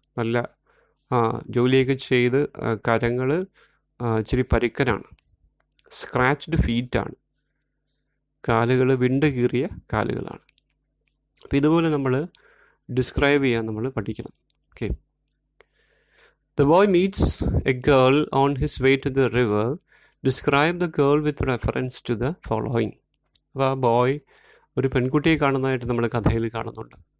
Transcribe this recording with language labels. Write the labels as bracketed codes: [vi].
[ml] നല്ല ജോലിയൊക്കെ ചെയ്ത് കരങ്ങൾ ഇച്ചിരി പരുക്കനാണ്. സ്ക്രാച്ച്ഡ് ഫീറ്റാണ്, കാലുകൾ വിണ്ട് കീറിയ കാലുകളാണ്. അപ്പോൾ ഇതുപോലെ നമ്മൾ ഡിസ്ക്രൈബ് ചെയ്യാൻ നമ്മൾ പഠിക്കണം. Okay. [en] The boy meets a girl on his way to the river. Describe the girl with reference to the following. [ml] അപ്പോൾ ആ ബോയ് ഒരു പെൺകുട്ടിയെ കാണുന്നതായിട്ട് നമ്മൾ കഥയിൽ കാണുന്നുണ്ട്.